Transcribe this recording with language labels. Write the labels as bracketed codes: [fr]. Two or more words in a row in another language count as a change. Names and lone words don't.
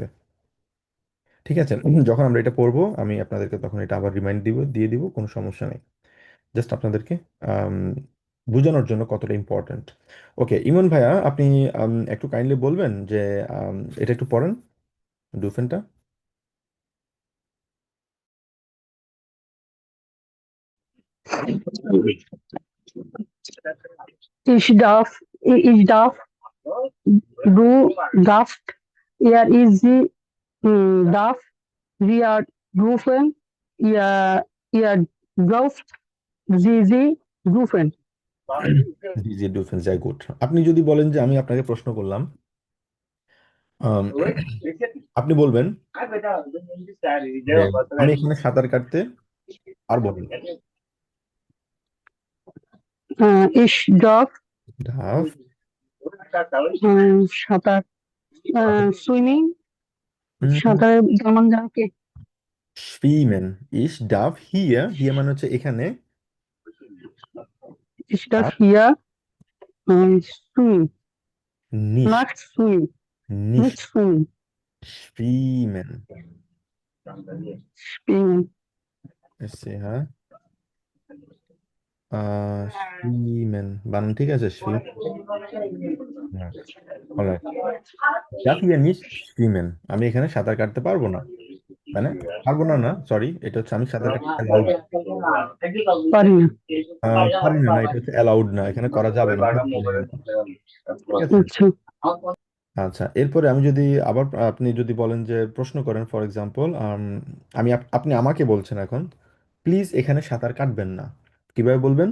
[bn] ঠিক আছে? যখন আমরা এটা পড়বো আমি আপনাদেরকে তখন এটা আবার রিমাইন্ড দিয়ে দিব, কোনো সমস্যা নেই। জাস্ট আপনাদেরকে আম, বোঝানোর জন্য কতটা ইম্পর্ট্যান্ট। ওকে, ইমন ভাইয়া, আপনি একটু কাইন্ডলি বলবেন যে এটা একটু পড়েন, ডু ফ্রেন্ডটা। [de] Ich darf, du darfst, sie darf, wir dürfen, ihr dürft, sie dürfen. [bn] জি জি, ডু ফ্রেন্ড, [de] sehr gut. [bn] আপনি যদি বলেন যে আমি আপনাকে প্রশ্ন করলাম, আম, আপনি বলবেন যে আমি এখানে সাঁতার কাটতে পারবো না। [de] Ich darf ডাফ [bn] সাঁতার সুইমিং সাঁতারের যেমন যাকে [de] schwimmen, ich darf hier, hier [bn] মানে হচ্ছে এখানে, [de] ich darf hier [en] swimming, [de] nicht [en] not swimming, [de] nicht nicht [en] swimming, [de] schwimmen, [en] swimming. [bn] SCH schwimmen বানান ঠিক আছে? [de] schwimmen, হ্যাঁ, alright, darf hier nicht schwimmen, [bn] আমি এখানে সাঁতার কাটতে পারবো না, মানে পারবো না, না সরি, এটা হচ্ছে আমি সাঁতার কাটতে অ্যালাউড, পারি না। পারি না, না এটা হচ্ছে অ্যালাউড না, এখানে করা যাবে না, এটা চলবে না। ঠিক আছে? আচ্ছা, আচ্ছা, এরপরে আমি যদি আবার আপনি যদি বলেন যে প্রশ্ন করেন, [en] for example [bn] আপনি আমাকে বলছেন এখন প্লিজ এখানে সাঁতার কাটবেন না, কিভাবে বলবেন?